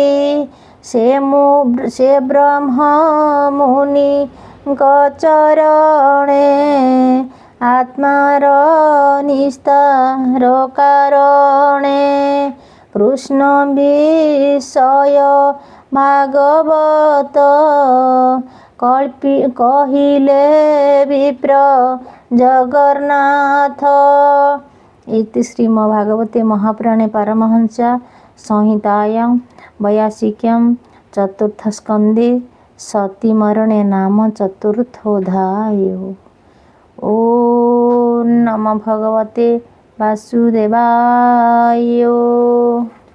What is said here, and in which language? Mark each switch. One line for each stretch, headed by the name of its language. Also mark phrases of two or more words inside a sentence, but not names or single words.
Odia: ସେ ବ୍ରହ୍ମ ମୁନିଙ୍କ ଚରଣେ ଆତ୍ମାର ନିସ୍ତାର କାରଣେ କୃଷ୍ଣ ବିଷୟ ଭାଗବତ କହିଲେ ବିପ୍ର ଜଗନ୍ନାଥ।
Sanskrit: इति श्रीमद्भागवते महापुराणे पारमहंस्या संहितायां 82 चतुर्थस्कन्धे सतीमरणे नाम चतुर्थोऽध्यायः। ॐ नमो भगवते वासुदेवाय।